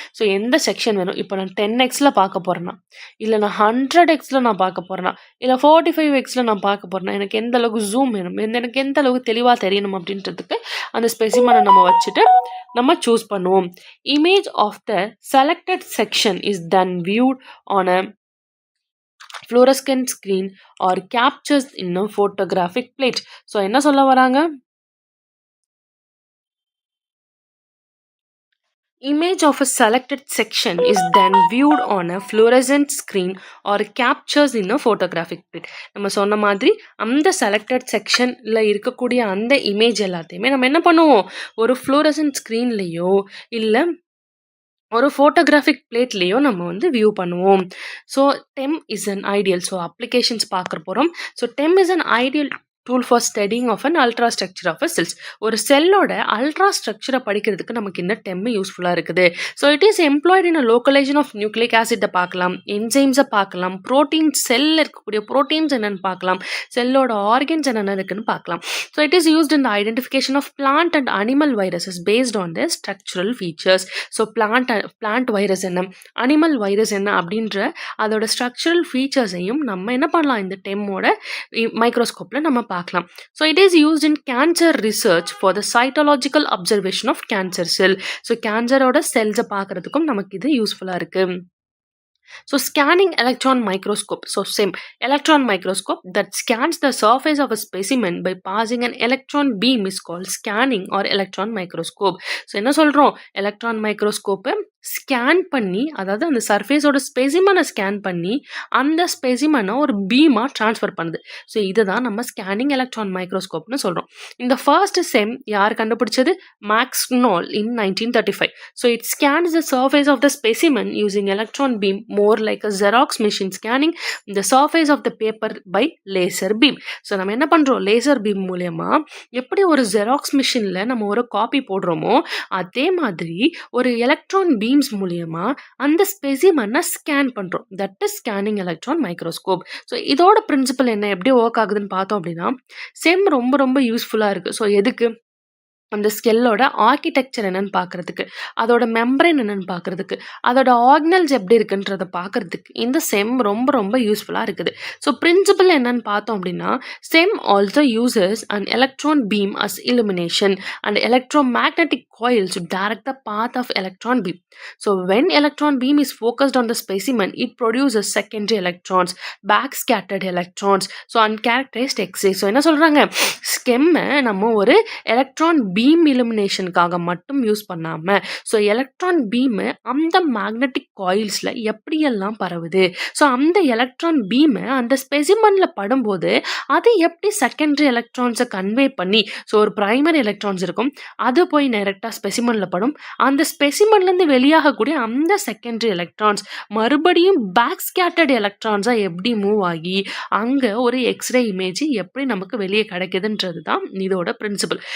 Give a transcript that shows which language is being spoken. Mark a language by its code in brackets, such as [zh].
[ta] So எந்த section வேணும், இப்போ நான் 10x பார்க்க போகிறேன்னா, இல்லை நான் 100x நான் பார்க்க போகிறேன்னா, இல்லை 45x நான் பார்க்க போகிறேன்னா, எனக்கு எந்த அளவுக்கு ஜூம் வேணும், எனக்கு எந்த அளவுக்கு தெளிவாக தெரியணும் அப்படின்றதுக்கு அந்த ஸ்பெசிமனை நம்ம வச்சுட்டு நம்ம சூஸ் பண்ணுவோம். [en] Image of the selected section is then viewed on a fluorescent screen or captures in a photographic plate. [ta] So என்ன சொல்ல வராங்க, [en] image of a selected section is then viewed on a fluorescent screen or captures in a photographic plate. [ta] நம்ம சொன்ன மாதிரி அந்த selected செக்ஷனில் இருக்கக்கூடிய அந்த இமேஜ் எல்லாத்தையுமே நம்ம என்ன பண்ணுவோம், ஒரு ஃப்ளூரசன்ட் ஸ்க்ரீன்லேயோ இல்லை ஒரு ஃபோட்டோகிராஃபிக் பிளேட்லேயோ நம்ம வியூ பண்ணுவோம். [en] so TEM is an ideal, so applications [ta] பார்க்க போகிறோம். [en] So TEM is an ideal tool for studying of an ultra structure of a cells. [ta] ஒரு செல்லோட அல்ட்ரா ஸ்ட்ரக்சரை படிக்கிறதுக்கு நமக்கு இந்த டெம் யூஸ்ஃபுல்லாக இருக்குது. [en] so it is employed in a localization of [ta] nucleic ஆசிட்டை பார்க்கலாம், என்சைம்ஸை பார்க்கலாம், ப்ரோட்டீன் செல்லில் இருக்கக்கூடிய ப்ரோட்டீன்ஸ் என்னென்னு பார்க்கலாம், செல்லோட ஆர்கன்ஸ் என்னென்ன இருக்குன்னு பார்க்கலாம். [en] So it is used in the identification of plant and animal viruses based on the structural features. [ta] So plant virus என்ன, அனிமல் வைரஸ் என்ன அப்படின்ற அதோட ஸ்ட்ரக்சரல் ஃபீச்சர்ஸையும் நம்ம என்ன பண்ணலாம், இந்த டெம்மோட மைக்ரோஸ்கோப்பில் நம்ம பார்க்கலாம். [en] So it is used in cancer research for the cytological observation of cancer cell. [ta] So cancer oda cells பார்க்கிறதுக்கும் நமக்கு இது யூஸ்ஃபுல்லாக இருக்கு. [en] So scanning electron microscope. So same electron microscope that scans the surface of a specimen by passing an electron beam is called scanning or electron microscope. [ta] So என்ன சொல்றோம், electron மைக்ரோஸ்கோப்பை scan பண்ணி, அதாவது அந்த சர்ஃபேஸோட ஸ்பெசிமனை scan பண்ணி அந்த ஸ்பெசிமனை ஒரு பீமாக ட்ரான்ஸ்ஃபர் பண்ணுது. So இதுதான் நம்ம ஸ்கேனிங் எலக்ட்ரான் மைக்ரோஸ்கோப்னு சொல்கிறோம். இந்த ஃபர்ஸ்ட் செம் யார் கண்டுபிடிச்சது, Maxwell in 1935. [en] So it scans the surface of the specimen using electron beam more like a Xerox machine scanning the surface of the paper by laser beam. [ta] So நம்ம என்ன பண்ணுறோம், laser beam மூலயமா எப்படி ஒரு xerox மிஷினில் நம்ம ஒரு copy போடுறோமோ அதே மாதிரி ஒரு எலக்ட்ரான் பீம் பீம்ஸ் மூலியமா அந்த ஸ்பெசிமனை ஸ்கேன் பண்றோம். [en] That is scanning electron microscope. [ta] So இதோட பிரின்சிபல் என்ன? எப்படி ஒர்க் ஆகுதுன்னு பார்த்தோம் அப்படின்னா, செம் ரொம்ப ரொம்ப யூஸ்ஃபுல்லா இருக்கு. ஸோ எதுக்கு? அந்த ஸ்கெல்லோட ஆர்க்கிடெக்சர் என்னன்னு பார்க்கறதுக்கு, அதோட மெம்பரேன் என்னன்னு பார்க்கறதுக்கு, அதோட ஆர்கனல்ஸ் எப்படி இருக்குன்றத பார்க்கறதுக்கு இந்த செம் ரொம்ப ரொம்ப யூஸ்ஃபுல்லா இருக்குது. ஸோ பிரின்சிபல் என்னன்னு பார்த்தோம் அப்படின்னா, [en] SEM also uses an electron beam as illumination and electromagnetic coils to direct the path of electron beam. So when electron beam is focused on the specimen, it produces secondary electrons, backscattered electrons, so uncharacterized X-ray. [ta] So என்ன சொல்றாங்க? ஸ்கெம்மை நம்ம ஒரு electron beam இலுமினேஷனுக்காக மட்டும் use பண்ணாமல், so electron beam அந்த magnetic காயில்ஸில் எப்படியெல்லாம் பரவுது, so அந்த எலக்ட்ரான் பீமு அந்த ஸ்பெசிமனில் படும்போது அது எப்படி செகண்டரி எலக்ட்ரான்ஸை கன்வே பண்ணி, ஸோ ஒரு ப்ரைமரி எலக்ட்ரான்ஸ் இருக்கும், அது போய் டைரெக்டாக ஸ்பெசிமனில் படும், அந்த ஸ்பெசிமன்லேருந்து வெளியாகக்கூடிய அந்த செகண்டரி எலக்ட்ரான்ஸ் மறுபடியும் பேக் ஸ்கேட்டர்டு எலக்ட்ரான்ஸாக எப்படி மூவ் ஆகி அங்கே ஒரு எக்ஸ்ரே இமேஜ் எப்படி நமக்கு வெளியே கிடைக்குதுன்றது தான் இதோட பிரின்சிபல்.